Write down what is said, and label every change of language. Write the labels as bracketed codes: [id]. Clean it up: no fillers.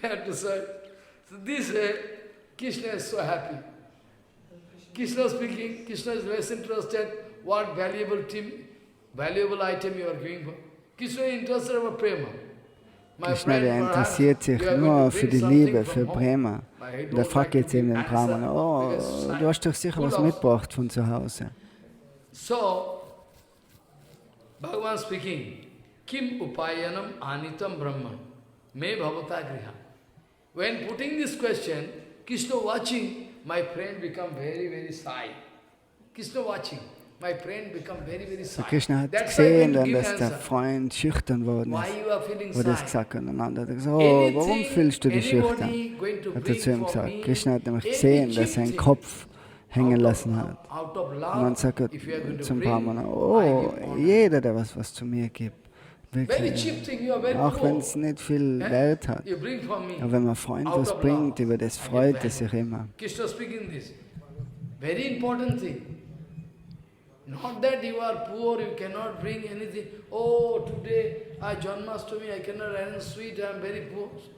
[en] So this way, Krishna is so happy. Krishna speaking, Krishna is less interested what valuable item you are giving for. Krishna is interested about prema. [de] Krishna, der interessiert sich nur für die Liebe, für Prema. Der fragt jetzt eben den Brahmana, oh, du hast doch sicher was mitgebracht von zu Hause. [en] So, Bhagavan speaking, [sa] Kim upayanam anitam brahman, me bhavata griha. [en] When putting this question, Krishna watching, my friend become very, very shy. Krishna watching. My friend become very, very shy. [de] Krishna hat gesehen, dass der Freund schüchtern worden ist. Wo das gesagt hat. Und dann hat er gesagt, oh, warum fühlst du dich schüchtern? Hat er zu ihm gesagt. Krishna hat nämlich gesehen, dass er seinen Kopf hängen lassen hat. Und dann sagt er zum Brahmana, oh, jeder, der was zu mir gibt, wirklich, auch wenn es nicht viel Wert hat. Aber wenn man Freund was bringt, über das freut er sich immer. [en] Krishna speaking this. Very important thing. Not that you are poor, you cannot bring anything. Oh, today, Janmashtami, I cannot arrange sweet, I am very poor.